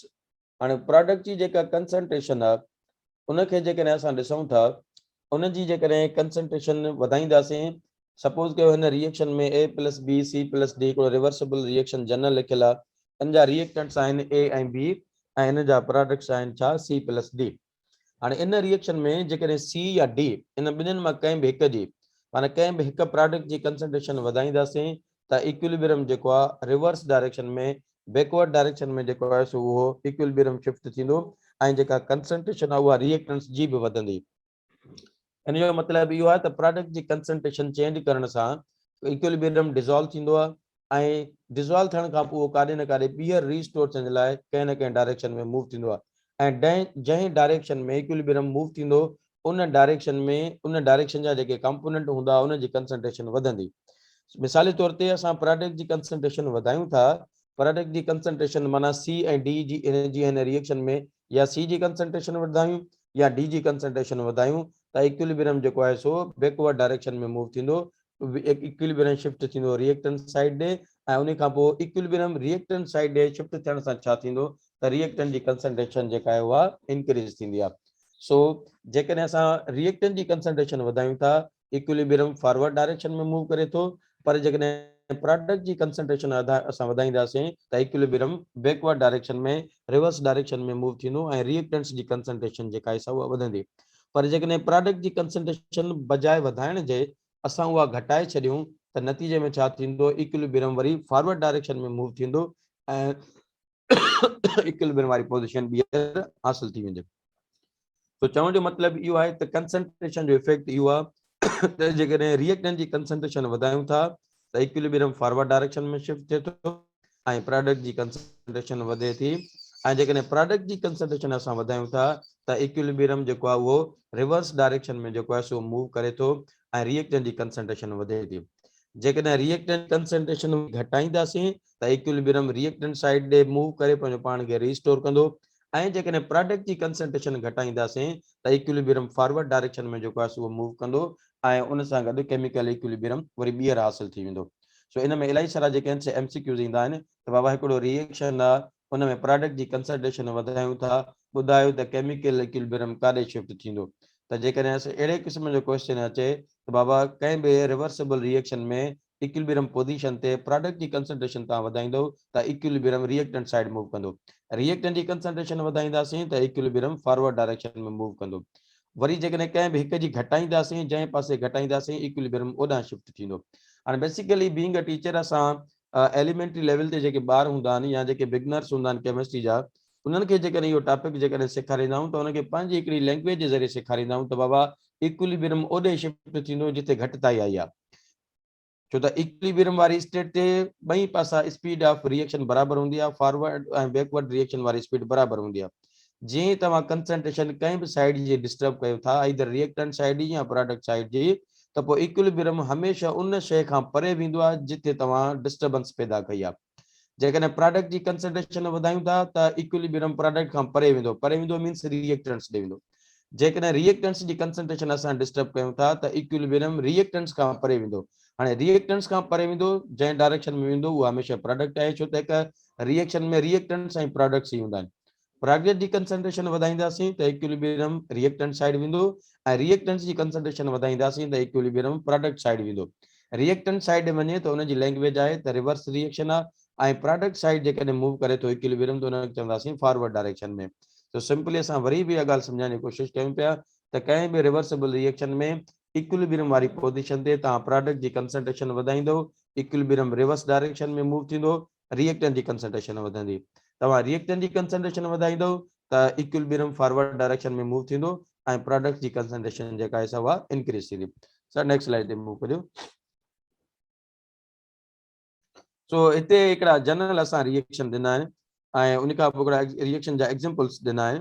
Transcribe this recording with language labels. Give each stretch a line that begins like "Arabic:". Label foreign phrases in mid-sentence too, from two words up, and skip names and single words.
Sindhi: हाणे प्रोडक्ट जी जेका कंसंट्रेशन आहे उनखे जेकॾहिं असां ॾिसूं था उनजी जेकॾहिं कंसंट्रेशन वधाईंदासीं, सपोज कयो हिन रिएक्शन में A + B C + D हिकिड़ो
English: reversible reaction general
Sindhi: लिखियलु आहे. इन जा रिएक्टेंट्स आहिनि A ऐं B ऐं हिन जा प्रोडक्ट्स आहिनि छा C + D. हाणे इन रिएक्शन में जेकॾहिं C या D इन ॿिन्हिनि मां कंहिं बि हिक जी माना कंहिं बि हिकु प्रोडक्ट जी कंसंट्रेशन वधाईंदासीं त इक्विलिब्रियम जेको आहे
English: reverse direction
Sindhi: में
English: backward direction
Sindhi: में जेको आहे सो उहो
English: equilibrium shift
Sindhi: थींदो ऐं जेका कंसंट्रेशन आहे उहा रिएक्टेंट्स जी बि वधंदी. इन जो मतिलबु इहो आहे त प्रोडक्ट जी
English: concentration change
Sindhi: करण सां
English: equilibrium dissolve
Sindhi: थींदो आहे ऐं डिज़ोल्व थियण खां पोइ काॾे न काॾे ॿीहर रीस्टोर थियण लाइ कंहिं न कंहिं डायरेक्शन में मूव थींदो आहे ऐं जंहिं डायरेक्शन में
English: equilibrium move
Sindhi: थींदो उन डायरेक्शन जा जेके कंपोनेंट हूंदा उन जी कंसंट्रेशन वधंदी. मिसाली तौर ते असां प्रोडक्ट जी कंसंट्रेशन वधायूं था, प्रोडक्ट जी कंसंट्रेशन माना C ऐं D जी हिन रिएक्शन में या C जी कंसंट्रेशन वधायूं या D जी कंसंट्रेशन वधायूं त इक्विलिब्रियम जेको आहे सो
English: backward direction
Sindhi: में मूव थींदो,
English: equilibrium shift
Sindhi: थींदो
English: reactant side
Sindhi: ॾे ऐं उन खां पोइ
English: equilibrium reactant side
Sindhi: ॾे शिफ्ट थियण सां छा थींदो त रिएक्टेंट जी कंसंट्रेशन जेका आहे उहा इंक्रीज थींदी आहे. सो जेकॾहिं असां रिएक्टेंट जी कंसंट्रेशन वधायूं था
English: equilibrium forward direction
Sindhi: में मूव करे थो, पर जेकॾहिं प्रोडक्ट जी कंसंट्रेशन असां वधाईंदासीं त
English: equilibrium backward direction
Sindhi: में
English: reverse direction
Sindhi: में मूव थींदो ऐं रिएक्टेंट्स जी कंसंट्रेशन जेका आहे उहा वधंदी. पर जेकॾहिं प्रोडक्ट जी कंसंट्रेशन बजाए वधाइण जे असां उहा घटाए छॾियूं त नतीजे में छा थींदो इक्विलिब्रियम वरी
English: forward direction
Sindhi: में मूव थींदो ऐं इक्विलिब्रियम वारी पोजीशन ॿीहर हासिल थी वेंदी. तो चवण जो मतिलबु इहो आहे त कंसंट्रेशन जो इफेक्ट इहो आहे त जेकॾहिं रिएक्टेंट जी कंसंट्रेशन वधायूं था त
English: equilibrium forward direction
Sindhi: में शिफ्ट थिए थो ऐं प्रोडक्ट जी कंसंट्रेशन वधे थी ऐं जेकॾहिं प्रोडक्ट जी कंसंट्रेशन असां वधायूं था त इक्विलिब्रियम जेको आहे उहो
English: reverse direction
Sindhi: में जेको आहे सो मूव करे थो ऐं रिएक्टेंट जी कंसंट्रेशन वधे थी. जेकॾहिं
English: reactant concentration
Sindhi: घटाईंदासीं त
English: equilibrium reactant side
Sindhi: ॾे मूव करे पंहिंजो पाण खे रीस्टोर कंदो ऐं जेकॾहिं प्रोडक्ट जी कंसंट्रेशन घटाईंदासीं त
English: equilibrium forward direction
Sindhi: में जेको आहे उहो मूव कंदो ऐं उन सां गॾु
English: chemical equilibrium
Sindhi: वरी ॿीहर हासिल थी वेंदो. सो इन में इलाही सारा जेके आहिनि MCQs ईंदा आहिनि त बाबा हिकिड़ो रिएक्शन आहे उन में प्रोडक्ट जी कंसंट्रेशन वधायूं था, ॿुधायो त
English: chemical equilibrium
Sindhi: काॾे शिफ्ट थींदो. त जेकॾहिं असां अहिड़े क़िस्म जो क्वेश्चन अचे त बाबा कंहिं बि
English: reversible reaction
Sindhi: में
English: equilibrium position
Sindhi: ते प्रोडक्ट जी कंसंट्रेशन तव्हां वधाईंदो त
English: equilibrium reactant side move
Sindhi: कंदो, रिएक्टेंट जी कंसंट्रेशन वधाईंदासीं त
English: equilibrium forward direction
Sindhi: में मूव कंदो. वरी जेकॾहिं कंहिं बि हिक जी घटाईंदासीं जंहिं पासे घटाईंदासीं इक्विलिब्रियम ओॾां शिफ्ट थींदो. हाणे
English: basically being a teacher
Sindhi: असां
English: elementary level
Sindhi: ते जेके ॿार हूंदा आहिनि या जेके बिगनर्स हूंदा आहिनि केमिस्ट्री जा उन्हनि खे जेकॾहिं इहो टॉपिक जेकॾहिं सेखारींदा आहियूं त उनखे पंहिंजी हिकिड़ी लैंग्वेज जे ज़रिए सेखारींदा आहियूं त बाबा इक्विलिब्रियम ओॾे शिफ्ट थींदो जिथे घटिताई आई आहे, छो त इक्विलिब्रियम वारी स्टेट ते ॿई पासा
English: speed of reaction
Sindhi: बराबरि हूंदी आहे, फॉरवर्ड ऐं
English: backward reaction
Sindhi: वारी स्पीड बराबरि हूंदी आहे. जीअं तव्हां कंसंट्रेशन कंहिं बि साइड जी डिस्टर्ब कयो था
English: either reactant side
Sindhi: जी या
English: product side
Sindhi: जी त पोइ इक्विलिब्रियम हमेशह उन शइ खां परे वेंदो आहे जिथे तव्हां डिस्टर्बेंस पैदा कई आहे. जेकॾहिं प्रोडक्ट जी कंसंट्रेशन वधायूं था त इक्विलिब्रियम प्रोडक्ट खां परे वेंदो
English: means reactants
Sindhi: ॾे वेंदो। जेकॾहिं रिएक्टेंट्स जी कंसंट्रेशन असां डिस्टर्ब कयूं था त इक्विलिब्रियम रिएक्टेंट्स खां परे वेंदो। हाणे रिएक्टेंट्स खां परे वेंदो जंहिं डायरेक्शन में वेंदो उहा हमेशह प्रोडक्ट आहे, छो त हिकु रिएक्शन में रिएक्टेंट्स ऐं प्रोडक्ट्स ई हूंदा आहिनि। प्रोडक्ट जी कंसंट्रेशन वधाईंदासीं त
English: equilibrium reactant side
Sindhi: वेंदो ऐं रिएक्टेंट्स जी कंसंट्रेशन वधाईंदासीं त
English: equilibrium product side
Sindhi: वेंदो।
English: reactant side
Sindhi: वञे त हुनजी लैंग्वेज आहे त
English: reverse reaction
Sindhi: आहे ऐं
English: product side
Sindhi: जेकॾहिं मूव करे थो इक्विलिब्रियम त हुनखे चवंदासीं
English: forward direction
Sindhi: में। तो सिंपली असां वरी बि इहा ॻाल्हि सम्झाइण जी कोशिशि कयूं पिया त कंहिं बि
English: reversible reaction
Sindhi: में इक्विलिब्रियम वारी पोजीशन ते तव्हां प्रोडक्ट जी कंसंट्रेशन वधाईंदो,
English: equilibrium reverse direction
Sindhi: में मूव थींदो, रिएक्टेंट जी कंसंट्रेशन वधंदी। तव्हां रिएक्टेंट जी कंसंट्रेशन वधाईंदो त
English: equilibrium forward direction
Sindhi: में मूव थींदो ऐं प्रोडक्ट जी कंसंट्रेशन जेका आहे उहा इंक्रीज थींदी।
English: sir next slide
Sindhi: ते मूव करियो। सो हिते हिकिड़ा जनरल असां रिएक्शन ॾिना आहिनि ऐं उन खां पोइ हिकिड़ा रिएक्शन जा एग्जांपल्स ॾिना आहिनि।